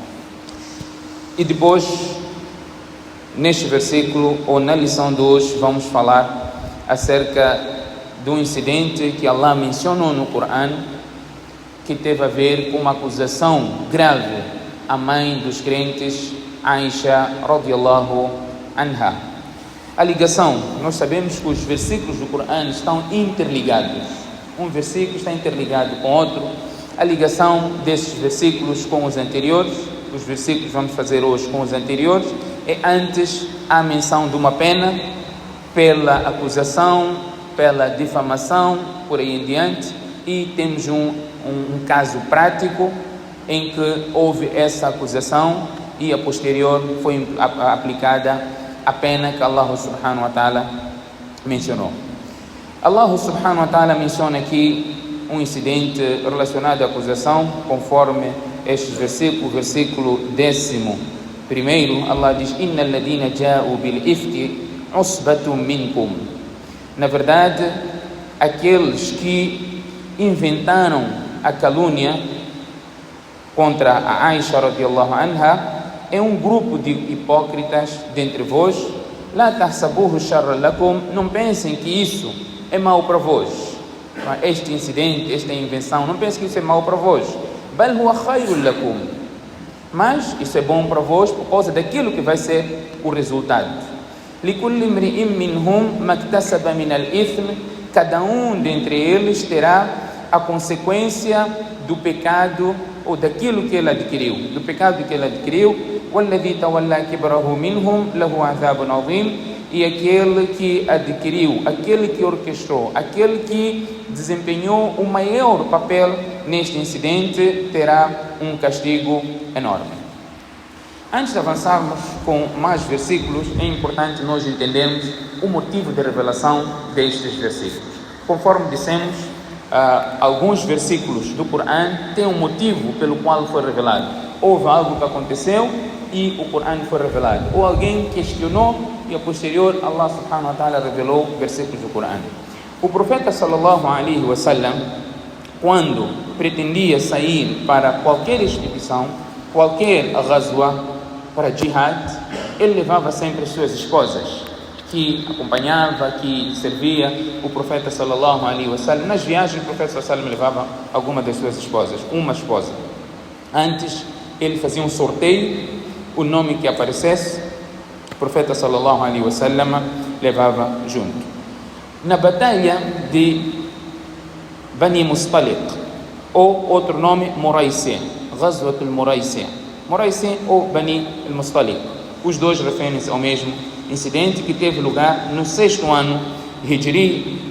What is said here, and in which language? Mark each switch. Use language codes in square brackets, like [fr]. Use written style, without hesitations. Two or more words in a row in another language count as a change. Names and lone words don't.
[pt] E depois, neste versículo ou na lição de hoje, vamos falar acerca do incidente que Allah mencionou no Corão, que teve a ver com uma acusação grave à mãe dos crentes, [ar] Aisha رضي الله عنها. [pt] A ligação, nós sabemos que os versículos do Corão estão interligados. Um versículo está interligado com outro. A ligação desses versículos com os anteriores, os versículos que vamos fazer hoje com os anteriores, é antes a menção de uma pena pela acusação, pela difamação, por aí em diante, e temos um caso prático em que houve essa acusação e a posterior foi aplicada a pena que [ar] الله سبحانه وتعالى [pt] mencionou. [ar] الله سبحانه وتعالى [pt] menciona aqui um incidente relacionado à acusação, conforme este versículo, versículo 11. Allah diz: [ar] إن الذين جاءوا بالإفك عصبة منكم. [pt] Na verdade, aqueles que inventaram a calúnia contra a Aisha [ar] رضي الله عنها [pt] é um grupo de hipócritas dentre vós. [ar] لا تحسبوه شرا لكم. [pt] Não pensem que isso é mau para vós. Este incidente, esta invenção, não pensem que isso é mau para vós. [ar] بل هو خير لكم. [pt] Mas isso é bom para vós por causa daquilo que vai ser o resultado. [ar] لكل امرئ منهم ما اكتسب من الإثم. [pt] Cada um dentre eles terá a consequência do pecado ou daquilo que ele adquiriu, do pecado que ele adquiriu. [ar] وَالَّذِي تَوَلَّى كِبْرَهُ مِنْهُمْ لَهُ عَذَابٌ عَظِيمٌ. [pt] E aquele que adquiriu, aquele que orquestrou, aquele que desempenhou o maior papel neste incidente terá um castigo enorme. Antes de avançarmos com mais versículos, é importante nós entendermos o motivo de revelação destes versículos. Conforme dissemos, alguns versículos do Corão têm um motivo pelo qual foi revelado. Houve algo que aconteceu e o Corão foi revelado. Ou alguém questionou e a posterior [ar] الله سبحانه وتعالى [pt] revelou versículos do Corão. O profeta [ar] صلى الله عليه وسلم, [pt] quando pretendia sair para qualquer expedição, qualquer ghazwa, para jihad, ele levava sempre as suas esposas, que acompanhava, que servia o profeta [ar] صلى الله عليه وسلم. [pt] Nas viagens o profeta [ar] صلى الله عليه وسلم [pt] levava alguma das suas esposas, uma esposa. Antes ele fazia um sorteio, o nome que aparecesse, o profeta [ar] صلى الله عليه وسلم [pt] levava junto. Na batalha de Bani Mustaliq, ou outro nome, Muraisi, Ghazwatul Muraisi, Muraisi ou Bani Mustaliq, os dois referem-se ao mesmo incidente que teve lugar no 6º ano Hijri.